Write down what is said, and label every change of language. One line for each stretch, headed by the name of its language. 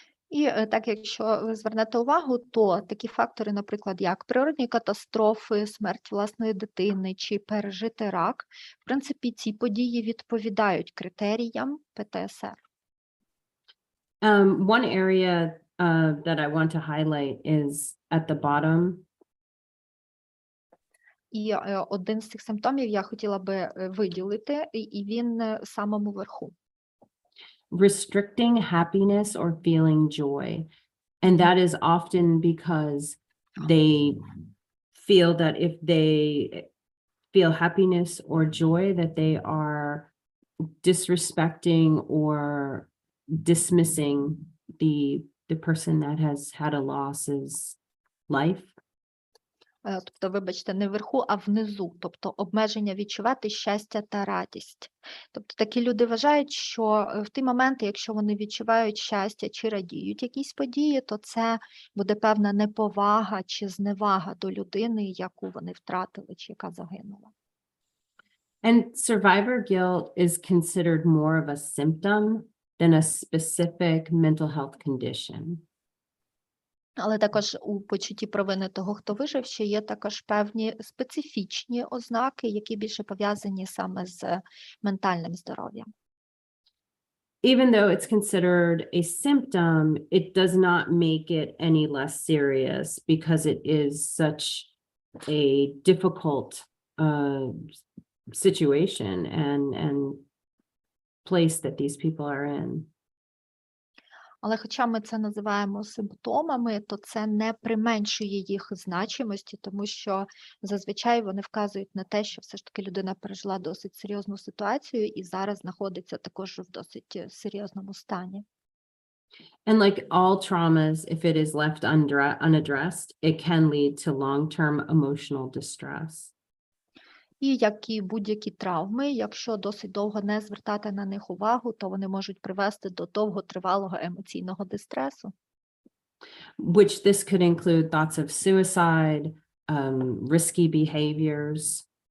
Ukrainian: І так, якщо ви звернете увагу, то такі фактори, наприклад, як природні катастрофи, смерть власної дитини чи пережити рак, в принципі, ці події відповідають критеріям ПТСР.
English: One area that I want to highlight is at the bottom.
Ukrainian: І один з цих симптомів я хотіла би виділити, і він в самому верху.
English: Restricting happiness or feeling joy. And that is often because they feel that if they feel happiness or joy, that they are disrespecting or dismissing the person that has had a loss's life.
Ukrainian: Тобто, вибачте, не вверху, а внизу, тобто обмеження відчувати щастя та радість. Тобто такі люди вважають, що в ті моменти, якщо вони відчувають щастя чи радіють якісь події, то це буде певна неповага чи зневага до людини, яку вони втратили чи яка загинула.
English: And survivor guilt is considered more of a symptom than a specific mental health condition.
Ukrainian: Але також у почутті провини того, хто вижив, ще є також певні специфічні ознаки, які більше пов'язані саме з ментальним здоров'ям.
English: Even though it's considered a symptom, it does not make it any less serious because it is such a difficult situation and place that these people are in.
Ukrainian: Але хоча ми це називаємо симптомами, то це не применшує їх значимості, тому що зазвичай вони вказують на те, що все ж таки людина пережила досить серйозну ситуацію і зараз знаходиться також в досить серйозному стані.
English: And like all traumas, if it is left unaddressed, it can lead to long-term emotional distress.
Ukrainian: І як і будь-які травми, якщо досить довго не звертати на них увагу, то вони можуть привести до довготривалого емоційного дистресу.
English: Which this could include thoughts of suicide, risky behaviors.